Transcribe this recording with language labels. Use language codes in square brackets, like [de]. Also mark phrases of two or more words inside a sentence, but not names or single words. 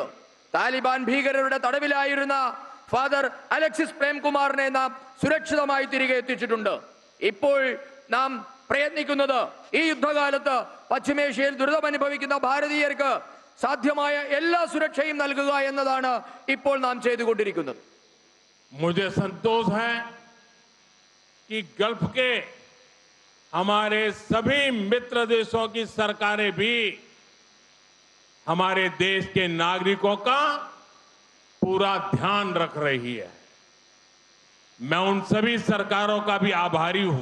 [ml] താലിബാൻ ഭീകരരുടെ തടവിലായിരുന്ന ഫാദർ അലക്സിസ് പ്രേംകുമാറിനെ നാം സുരക്ഷിതമായി തിരികെ എത്തിച്ചിട്ടുണ്ട്. ഇപ്പോൾ നാം പ്രയത്നിക്കുന്നത് ഈ യുദ്ധകാലത്ത് പശ്ചിമേഷ്യയിൽ ദുരിതമനുഭവിക്കുന്ന ഭാരതീയർക്ക് സാധ്യമായ എല്ലാ സുരക്ഷയും നൽകുക എന്നതാണ് ഇപ്പോൾ നാം ചെയ്തുകൊണ്ടിരിക്കുന്നത്. [hi] मुझे संतोष है कि गल्फ के हमारे सभी मित्र देशों की सरकारें भी हमारे देश के नागरिकों का पूरा ध्यान रख रही है। मैं उन सभी सरकारों का भी आभारी हूं।